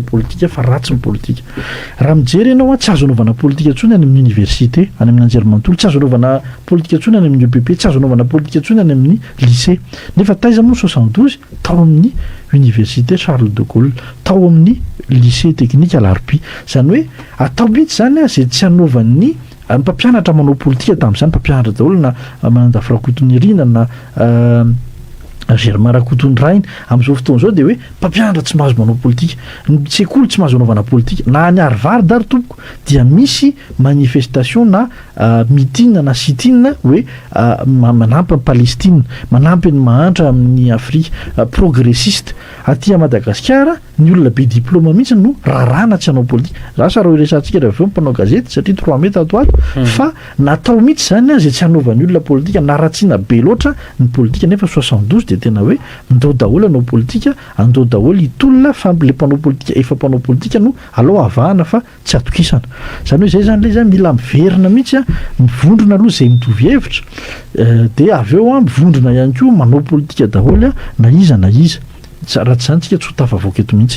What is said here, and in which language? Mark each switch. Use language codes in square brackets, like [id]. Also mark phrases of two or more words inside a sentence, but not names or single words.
[mg] politika fa ratsy ny politika raha mijery ianao tsy azo anaovana politika ntsony any amin'ny université any amin'ny anjerimanontolo tsy azo anaovana politika ntsony any amin'ny UPP tsy azo anaovana politika ntsony any amin'ny lycée nefa taiza moa 72 tao amin'ny université Charles de Gaulle tao amin'ny lycée technique Alarpy zany hoe atao mihitsy zany zay tsy anaovan'ny mpampianatra manao politika tamin'izany mpampianatra daholo na Manandafy Rakotonirina na Germain Rakotondrainy amin'izao fotoana izao dia hoe mpampianatra tsy mahazo manao politika ny sekoly tsy mahazo anaovana politika na any Harvard ary tompoko dia misy manifestation na meeting na sit-in hoe manampy ny Palestine manampy ny mahantra amin'ny Afrika progressiste aty Madagasikara ny olona be diplôma mihitsy no rarana tsy hanao politika za sara resantsika rehefa mpanao gazety satria 3 meta ato fa natao mihitsy zany zay tsy hanaovan'ny olona politika naratsiana be loatra ny politika nefa 72 dia tena hoe ndao daholo anao politika andao daholo hitolona fa le mpanao politika efa mpanao politika no alao avahana fa tsy atokisana zany hoe zay zany le zany mila miverina mihitsy mivondrona aloha zay mitovy hevitra dia avy eo mivondrona ihany koa manao politika daholo na iza raha tsy zany tsika tsy ho tafavoaka eto mihitsy